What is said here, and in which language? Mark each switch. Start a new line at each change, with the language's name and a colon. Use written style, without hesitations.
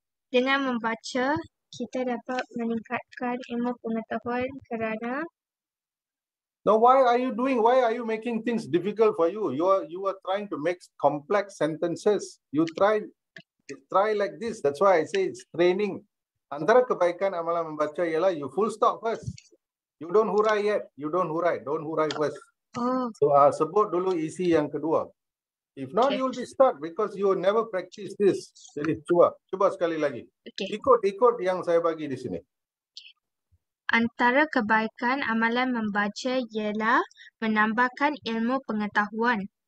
Malay: Dengan membaca, kita dapat meningkatkan ilmu pengetahuan kerana
English: Now, why are you making things difficult for you? You are trying to make complex sentences. You try like this. That's why I say it's training.
Malay: Antara kebaikan amalan membaca ialah
English: you full stop first. You don't hurai yet. Don't hurai first. oh,
Malay: So sebut dulu isi yang kedua.
English: If not, Okay. you will be stuck because you never practice this.
Malay: Jadi cuba sekali lagi.
English: okay.
Malay: Ikut yang saya bagi di sini. Antara kebaikan amalan membaca ialah menambahkan ilmu pengetahuan.